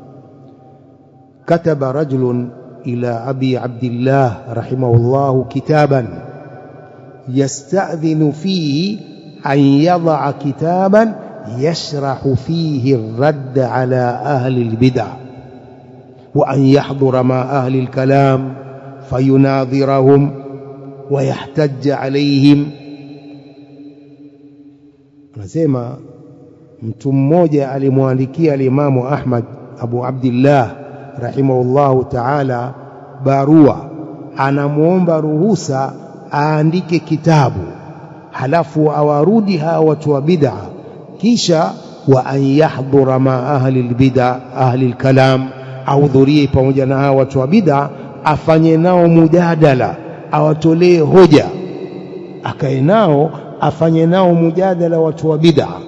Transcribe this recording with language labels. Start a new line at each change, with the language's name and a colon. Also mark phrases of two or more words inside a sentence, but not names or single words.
Arabic: كتب رجل إلى أبي عبد الله رحمه الله كتابا يستأذن فيه أن يضع كتابا يشرح فيه الرد على أهل البدع، وأن يحضر مع أهل الكلام فيناظرهم ويحتج عليهم.
Swahili: Anasema mtu mmoja alimwandikia Imamu Ahmad Abu Abdullah
Arabic: رحمه الله تعالى
Swahili: barua, anamuomba ruhusa aandike kitabu, halafu awarudi hawa watu wa bid'a, kisha
Arabic: وأن يحضر مع أهل البدع أهل الكلام,
Swahili: ahudhurie pamoja na hawa watu wa bid'a, afanye nao mujadala, awatolee hoja, akae nao afanye nao mujadala watu wa bid'a.